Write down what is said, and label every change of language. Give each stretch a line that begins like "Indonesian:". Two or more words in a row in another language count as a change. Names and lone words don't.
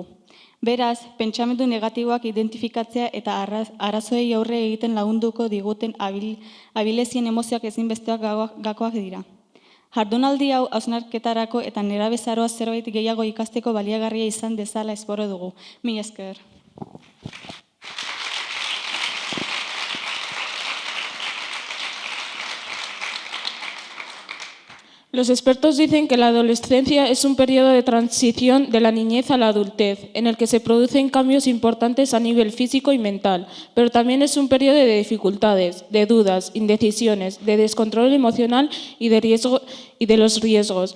Basque: Beraz, pentsamendu negatiboak identifikatzea eta arazoei aurre egiten lagunduko diguten abilezien emozioak ezinbesteak gakoak dira. Jardunaldi hau hausnarketarako eta nerabezaroa zerbait gehiago ikasteko baliagarria izan dezala espero dugu. Mila esker.
Spanish: Los expertos dicen que la adolescencia es un periodo de transición de la niñez a la adultez, en el que se producen cambios importantes a nivel físico y mental, pero también es un periodo de dificultades, de dudas, indecisiones, de descontrol emocional y de los riesgos.